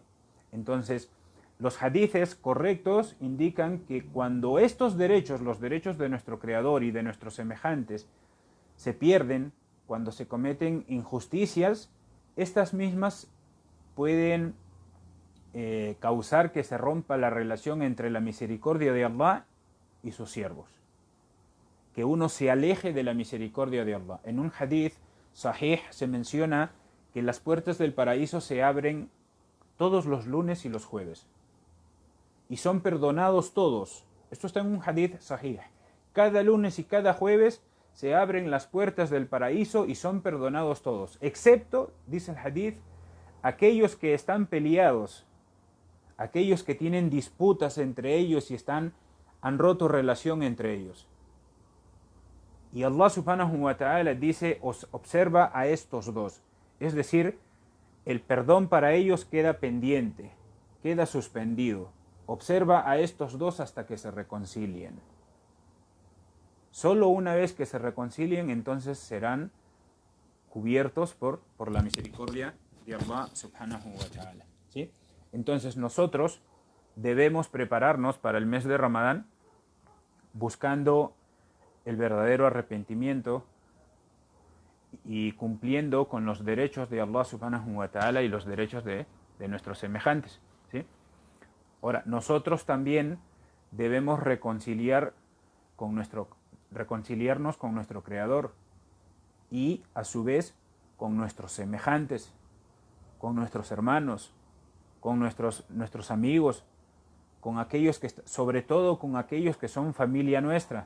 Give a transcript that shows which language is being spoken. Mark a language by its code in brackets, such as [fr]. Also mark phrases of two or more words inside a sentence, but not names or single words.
[es] Entonces, los hadices correctos indican que cuando estos derechos, los derechos de nuestro Creador y de nuestros semejantes, se pierden, cuando se cometen injusticias, estas mismas pueden causar que se rompa la relación entre la misericordia de Allah y sus siervos. Que uno se aleje de la misericordia de Allah. En un hadith sahih se menciona que las puertas del paraíso se abren todos los lunes y los jueves. Y son perdonados todos. Esto está en un hadith sahih. Cada lunes y cada jueves se abren las puertas del paraíso y son perdonados todos. Excepto, dice el hadith, aquellos que están peleados, aquellos que tienen disputas entre ellos y han roto relación entre ellos. Y [ar] الله سبحانه وتعالى [es] dice: observa a estos dos. Es decir, el perdón para ellos queda pendiente, queda suspendido. Observa a estos dos hasta que se reconcilien. Solo una vez que se reconcilien, entonces serán cubiertos por la misericordia de [ar] الله سبحانه وتعالى. [es] ¿Sí? Entonces nosotros debemos prepararnos para el mes de Ramadán buscando el verdadero arrepentimiento y cumpliendo con los derechos de [ar] الله سبحانه وتعالى [es] y los derechos de nuestros semejantes. ¿Sí? Ahora, nosotros también debemos reconciliarnos con nuestro Creador y a su vez con nuestros semejantes, con nuestros hermanos, con nuestros amigos, con aquellos que, sobre todo con aquellos que son familia nuestra.